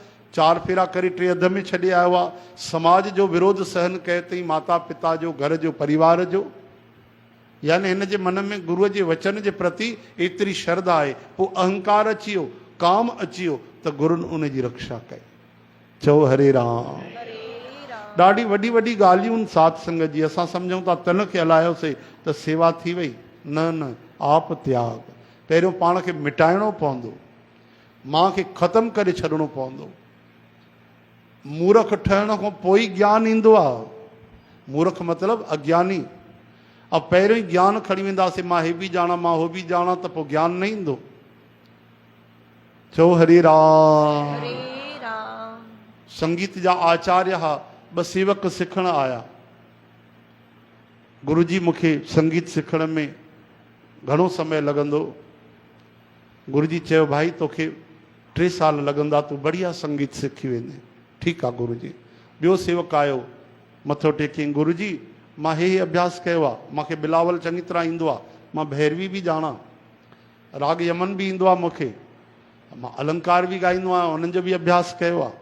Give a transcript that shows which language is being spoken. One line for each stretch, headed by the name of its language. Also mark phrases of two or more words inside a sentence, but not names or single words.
Sindhi: 4 फेरा करे 3 अध में छॾे आयो आहे। समाज जो विरोध सहन कयो अथई, माता पिता जो, घर जो, परिवार जो, यानी हिन जे मन में गुरूअ जे वचन जे प्रति एतिरी श्रद्धा आहे। पोइ अहंकार अची वियो, काम अची वियो, त गुरुनि उनजी रक्षा कई। चओ हरे राम। ॾाढी वॾी वॾी ॻाल्हियूं आहिनि सत्संग जी। असां सम्झूं था तन खे हलायोसीं त सेवा थी वई। न न, आप त्याग। पहिरियों पाण खे मिटाइणो पवंदो, मां खे ख़तमु करे छॾिणो पवंदो। मूर्ख ठहण खां पोइ ई ज्ञान ईंदो आहे। मूर्ख मतिलबु अज्ञानी। अब पहिरियों ई ज्ञान खणी वेंदासीं, मां हे बि ॼाणा, मां हो बि ॼाणा, त पोइ ज्ञान न ईंदो। चओ हरे राम। संगीत जा आचार्य हा, 2 सेवक सिखण आया। गुरु जी मूंखे संगीत सिखण में घणो समय लॻंदो। गुरु जी चयो, भाई तोखे 3 साल लॻंदा, तूं बढ़िया संगीत सिखी वेंदे। ठीकु आहे गुरु जी। ॿियो सेवक आयो, मथो टेकियईं, गुरु जी मां हे अभ्यास कयो आहे, मूंखे बिलावल चङी तरह ईंदो आहे, मां भैरवी बि ॼाणा, राग यमन बि ईंदो आहे मूंखे, मां अलंकार बि ॻाईंदो आहियां, उन्हनि जो बि अभ्यास कयो आहे।